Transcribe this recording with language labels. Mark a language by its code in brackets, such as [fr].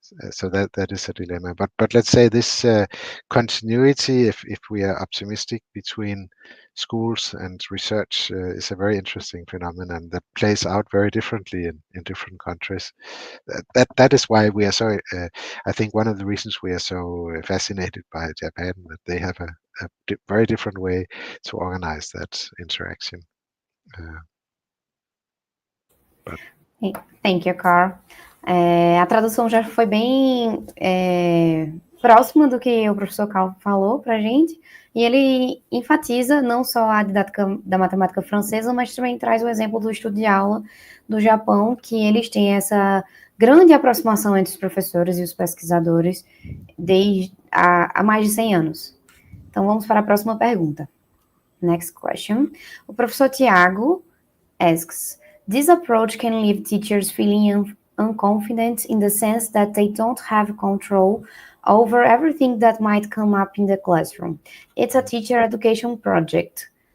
[en] So that is a dilemma. But let's say this continuity, if we are optimistic, between schools and research is a very interesting phenomenon that plays out very differently in different countries. That is why we are so. I think one of the reasons we are so fascinated by Japan, that they have a very different way to organize that interaction. Thank you, Carl. [pt] A tradução já foi bem próxima do que o professor Carl falou para a gente, e ele enfatiza não só a didática da matemática francesa, mas também traz o exemplo do estudo de aula do Japão, que eles têm essa grande aproximação entre os professores e os pesquisadores desde há mais de 100 anos. Então, vamos para a próxima pergunta. [en] Next question. [pt] O professor [en] Tiago asks, this approach can leave teachers feeling unconfident in the sense that they don't have control over everything that might come up in the classroom. It's a teacher education project.